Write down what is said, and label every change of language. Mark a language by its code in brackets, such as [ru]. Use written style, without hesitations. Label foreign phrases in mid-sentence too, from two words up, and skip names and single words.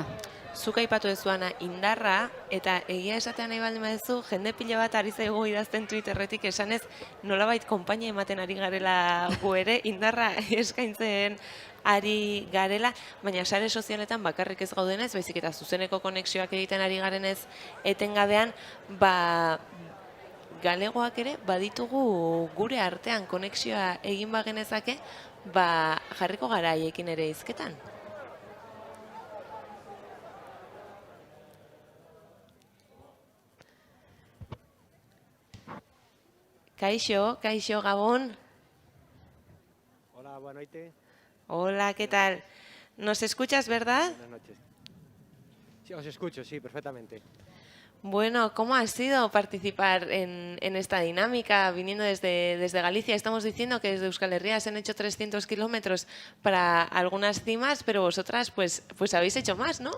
[eu] Zuk aipatu dezuana indarra, eta egia esatean nahi baldin baduzu, jende pila bat ari zaigu idazten Twitterretik esanez nolabait konpainia ematen ari garela gu ere, indarra eskaintzen ari garela, baina sare sozialetan bakarrik ez gaudenez, baizik eta zuzeneko konexioak egiten ari garenez etengabean, galegoak ere baditugu gure artean konexioa egin bagenezake, jarriko gara haiekin ere hizketan. Kaixo, Gabón. [es] Hola, buenas noches. Hola, ¿qué tal? ¿Nos escuchas, verdad? Buenas noches. Sí, os escucho, sí, perfectamente. Bueno, ¿cómo ha sido participar en esta dinámica viniendo desde Galicia? Estamos diciendo que desde Euskal Herria se han hecho 300 kilómetros para algunas cimas, pero vosotras pues habéis hecho más, ¿no?